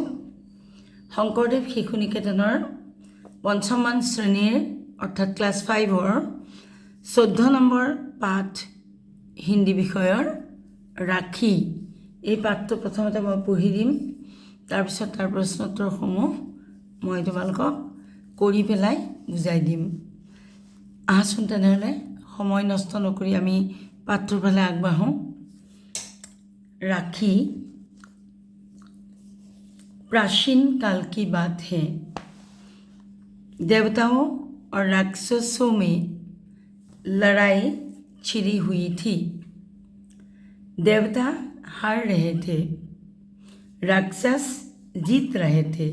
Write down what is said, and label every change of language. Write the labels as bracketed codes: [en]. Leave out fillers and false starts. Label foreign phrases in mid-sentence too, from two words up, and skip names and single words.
[as] শংকৰদেৱ শিশু নিকেতনৰ পঞ্চমমান শ্ৰেণীৰ অৰ্থাৎ ক্লাছ 5ৰ 14 নম্বৰ পাঠ হিন্দী বিষয়ৰ ৰাখী। এই পাঠটো প্ৰথমতে মই পঢ়ি দিম, তাৰপিছত তাৰ প্ৰশ্নোত্তৰসমূহ মই তোমালোকক কৰি পেলাই বুজাই দিম। আহাচোন তেনেহ'লে সময় নষ্ট নকৰি আমি পাঠটোৰ ফালে আগবাঢ়োঁ। [hi] राखी प्राचीन काल की बात है। देवताओं और राक्षसों में लड़ाई छिड़ी हुई थी। देवता हार रहे थे, राक्षस जीत रहे थे।